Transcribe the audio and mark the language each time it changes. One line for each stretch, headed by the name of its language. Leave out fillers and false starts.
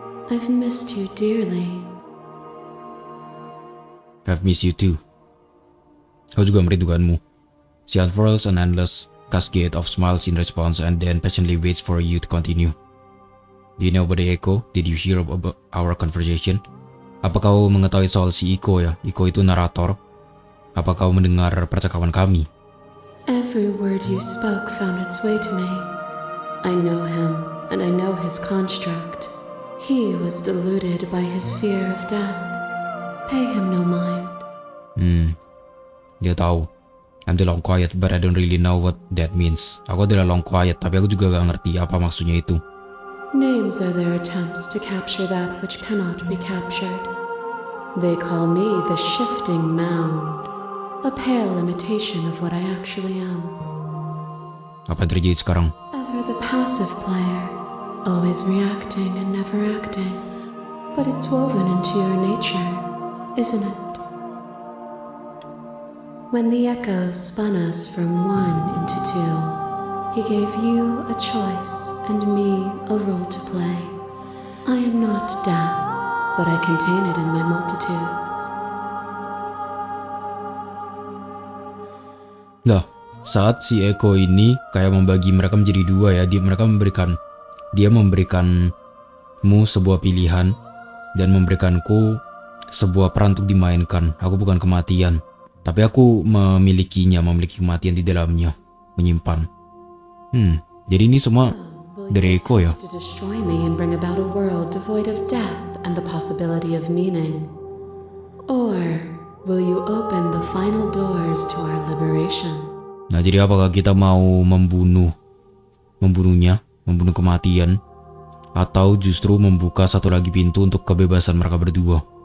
English: I've missed you dearly. I've missed you too.
Indonesian: Aku juga merindukanmu.
English: She unfurls an endless cascade of smiles in response and then patiently waits for you to continue. Do you know about the echo? Did you hear about our conversation?
Indonesian: Apa kau mengetahui soal si Iko ya? Iko itu narator. Apa kau mendengar percakapan kami?
English: Every word you spoke found its way to me. I know him, and I know his construct. He was deluded by his fear of death. Pay him no mind.
Indonesian: Dia tahu.
English: I'm the long quiet, but I don't really know what that means.
Indonesian: Aku adalah long quiet, tapi aku juga gak ngerti apa maksudnya itu.
English: Names are their attempts to capture that which cannot be captured. They call me the shifting mound, a pale imitation of what I actually am.
Indonesian: Apa yang terjadi sekarang?
English: Ever the passive player, always reacting and never acting. But it's woven into your nature, isn't it? When the echoes spun us from one into two, he gave you a choice and me a role to play. I am not death, but I contain it in my multitudes.
Indonesian: Lah, saat si Echo ini kayak membagi mereka menjadi dua ya, dia memberikanmu sebuah pilihan dan memberikanku sebuah peran untuk dimainkan. Aku bukan kematian, tapi aku memiliki kematian di dalamnya, menyimpan. Jadi ini semua dari Echo ya.
English: To destroy me and bring about a world devoid of death and the possibility of meaning. Or will you open the final doors to our liberation?
Indonesian: Nah, jadi apakah kita mau membunuhnya, membunuh kematian, atau justru membuka satu lagi pintu untuk kebebasan mereka berdua?